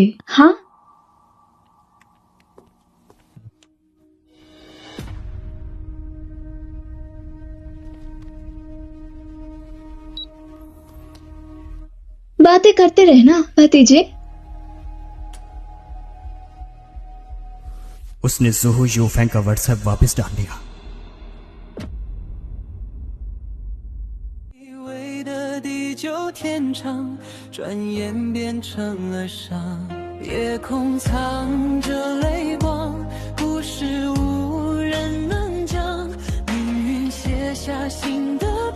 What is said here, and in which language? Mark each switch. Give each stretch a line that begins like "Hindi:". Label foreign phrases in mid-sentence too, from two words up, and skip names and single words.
Hindi: हाँ, बातें करते रहना भतीजे। उसने ज़ोहू यूफेंग का व्हाट्सएप वापस डाल दिया।
Chinese: 以为的地久天长，转眼变成了伤。夜空藏着泪光，故事无人能讲。命运写下新的